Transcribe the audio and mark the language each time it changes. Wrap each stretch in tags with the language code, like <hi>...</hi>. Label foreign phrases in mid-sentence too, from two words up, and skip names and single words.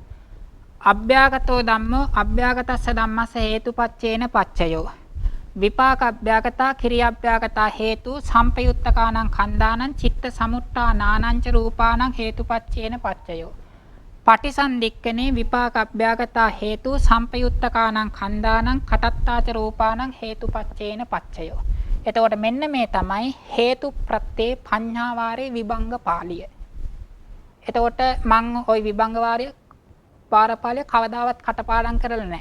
<pi>අභ්‍යාගතෝ ධම්මෝ අභ්‍යාගතස්ස ධම්මස්ස හේතුපච්චේන පච්චයෝ. විපාක අභ්‍යාගතා කිරියාභ්‍යාගතා හේතු සම්පයුත්තකානං කණ්ඩානං චිත්ත සමුට්ඨානානං ච රූපානං හේතුපච්චේන පච්චයෝ. පටිසන්ධික්කනේ විපාක අභ්‍යාගතා හේතු සම්පයුත්තකානං කණ්ඩානං කටත්තාච රූපානං හේතුපච්චේන පච්චයෝ.</pi> <si>එතකොට මෙන්න මේ තමයි හේතු ප්‍රත්‍යේ පඤ්ඤා වාරේ විභංග පාළිය. එතකොට මම ওই විභංග වාරය පාරපාලිය කවදාවත් කටපාඩම් කරලා නැහැ.</si>